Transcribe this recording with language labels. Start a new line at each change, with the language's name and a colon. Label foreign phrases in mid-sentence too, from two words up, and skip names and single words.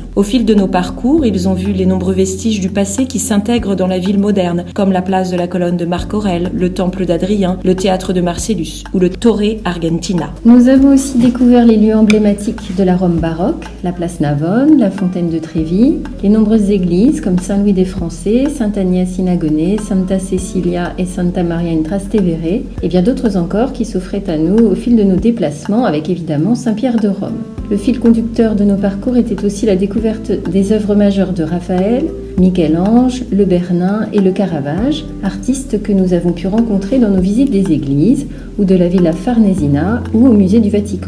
French: Au fil de nos parcours, ils ont vu les nombreux vestiges du passé qui s'intègrent dans la ville moderne, comme la place de la colonne de Marc Aurèle, le temple d'Adrien, le théâtre de Marcellus ou le Torre Argentina. Nous avons aussi découvert les lieux emblématiques de la Rome baroque, la place Navone, la fontaine de Trévi, les nombreuses églises comme Saint-Louis des Français, Sainte-Agnès in Agone, Santa Cecilia et Santa Maria in Trastevere, et bien d'autres encore qui s'offraient à nous au fil de nos déplacements avec évidemment Saint-Pierre de Rome. Le fil conducteur de nos parcours était aussi la découverte des œuvres majeures de Raphaël, Michel-Ange, le Bernin et le Caravage, artistes que nous avons pu rencontrer dans nos visites des églises ou de la Villa Farnesina ou au musée du Vatican.